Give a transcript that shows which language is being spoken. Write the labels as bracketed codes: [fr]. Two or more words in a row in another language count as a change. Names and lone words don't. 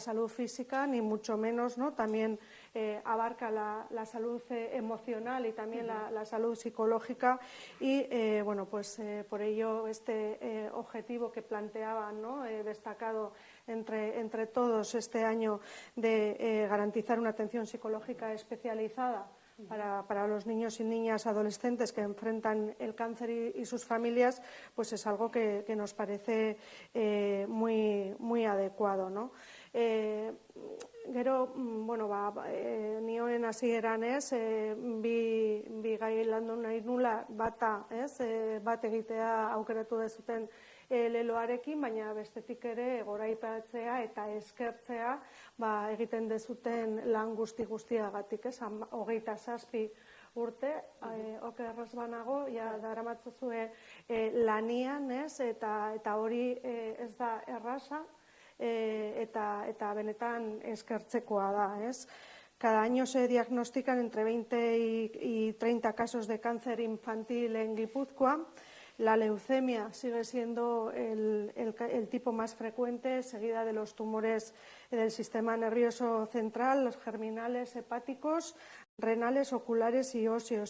[es] salud física, ni mucho menos, también abarca la salud emocional y también la salud psicológica, y por ello este objetivo que planteaban, destacado entre todos este año, de garantizar una atención psicológica especializada para los niños y niñas adolescentes que enfrentan el cáncer y sus familias, pues es algo que nos parece muy adecuado, [eu] Gero, nioen hasieran bi gai landu nahi nula, bat egitea aukeratu dezuten leloarekin, baina bestetik ere goraipatzea eta eskertzea egiten dezuten lan guztiagatik, 27 urte, okerraz banago, daramatzazue lanian, eta hori ez da erraza, eta benetan eskertzekoa da, [es] Cada año se diagnostican entre 20 y 30 casos de cáncer infantil en Guipúzcoa. La leucemia sigue siendo el tipo más frecuente, seguida de los tumores del sistema nervioso central, los germinales, hepáticos, renales, oculares y óseos.